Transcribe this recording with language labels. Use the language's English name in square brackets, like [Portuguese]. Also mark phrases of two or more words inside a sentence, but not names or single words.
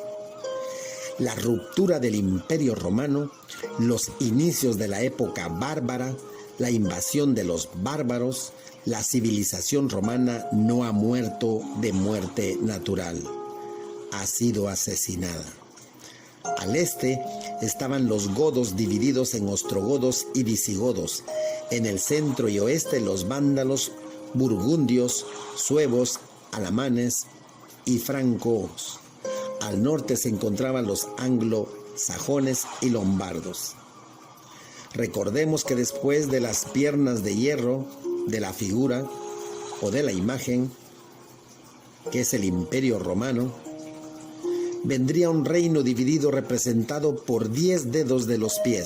[Spanish] La ruptura del Imperio Romano, los inicios de la época bárbara, la invasión de los bárbaros, la civilización romana no ha muerto de muerte natural, ha sido asesinada. Al este estaban los godos divididos en ostrogodos y visigodos. En el centro y oeste los vándalos, burgundios, suevos, alamanes y francos. Al norte se encontraban los anglosajones y lombardos. Recordemos que después de las piernas de hierro de la figura o de la imagen, que es el Imperio Romano, vendría un reino dividido representado por 10 dedos de los pies.